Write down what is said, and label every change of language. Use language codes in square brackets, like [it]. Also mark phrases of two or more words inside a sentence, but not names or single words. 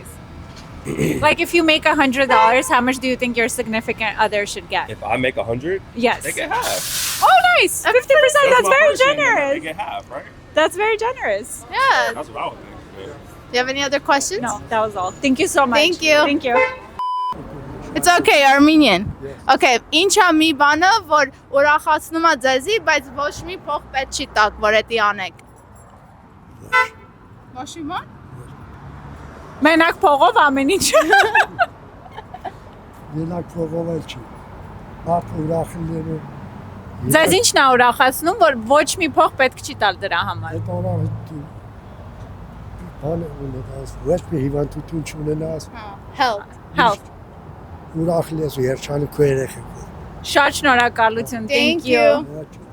[en] Like if you make $100, how much do you think your significant other should get? If I make 100, Yes. they get half. Oh, nice. 50%. That's my very portion, and They generous. get half, right? That's very generous. Yeah. That's what I would think. Yeah. Do you have any other questions? No, that was all. Thank you so much. Thank you. Thank you. It's okay, Armenian. [hy] Okay, ինչա մի բանը, որ ուրախացնում է ձեզի, բայց ոչ մի փող պետք չի տակ, որ էդի անեք։ Ոչ մի բան։ Մենակ փողով ամեն ինչ։ Մենակ փողով էլ չի։ Բապ ուրախ լինելու։ Ձեզ ինչն է ուրախացնում, որ ոչ մի փող պետք չի տալ դրա համար։ Այդ օրը բան ունենաս, ոչ մի հիվանդություն չունենաս, [en] Health. Health. [hy] ուրախ լինես ու երջանիկ քո երեխեքով։ Շատ շնորհակալություն. [en] Thank Thank you. you. [hy] Ոչ